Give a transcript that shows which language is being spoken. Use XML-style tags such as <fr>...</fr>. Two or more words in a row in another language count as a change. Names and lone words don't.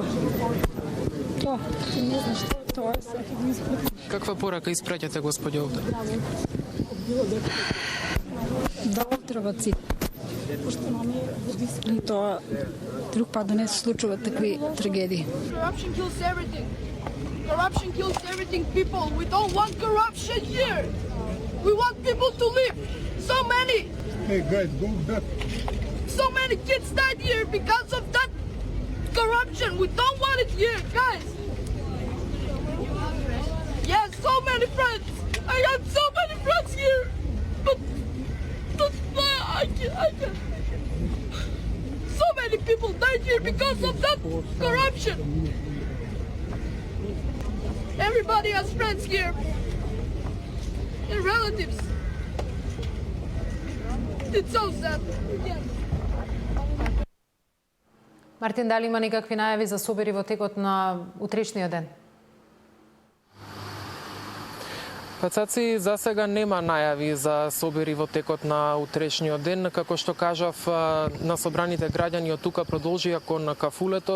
<mk>Тоа, не знам што тоа е. Каква порака испраќате, господи, овде? Да оздрават си. Тоа друг пат да не се случуваат такви трагедии.</mk> <en>Corruption kills everything, people. We don't want corruption here. We want people to live. So many. Hey guys, go back. So many kids died here because of that corruption. We don't want it here, guys. Yes, so many friends. I got so many friends here. But I can't. So many people died here because of that corruption. Everybody has friends here. And relatives. It's so sad. Yes.</en> <mk>Мартин, дали има некакви најави за собери во текот на утрешниот ден? Пацаци, за сега нема најави за собери во текот на утрешниот ден. Како што кажав, на собраните граѓани од тука продолжија кон кафулето.</mk>